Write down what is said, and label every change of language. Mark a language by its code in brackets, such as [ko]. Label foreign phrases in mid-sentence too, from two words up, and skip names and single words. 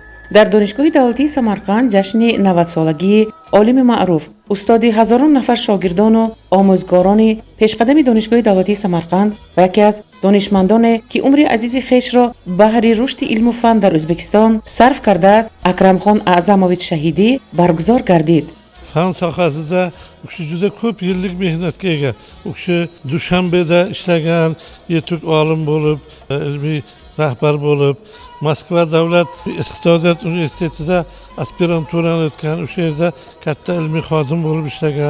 [tg] در دانشگاه دولتی سمرقند جشن 90 سالگی عالم معروف استاد هزاران نفر شاگردان و آموزگاران پیشقدم دانشگاه دولتی سمرقند و یکی از دانشمندان که عمر عزیز خویش را بهر رشد علم و فن در ازبکستان صرف کرده است اکرمخان اعظمویچ شهیدی برگزار گردید. [uz] Fan sohasida u kishi juda ko'p yillik mehnatga ega. U kishi Dushanbeda ishlagan, yetuk olim bo'lib, ilmiy rahbar bo'lib, Moskva davlat iqtisodiyot universitetida aspiranturani o'tgan, o'sha yerda katta ilmiy xodim bo'lib ishlagan.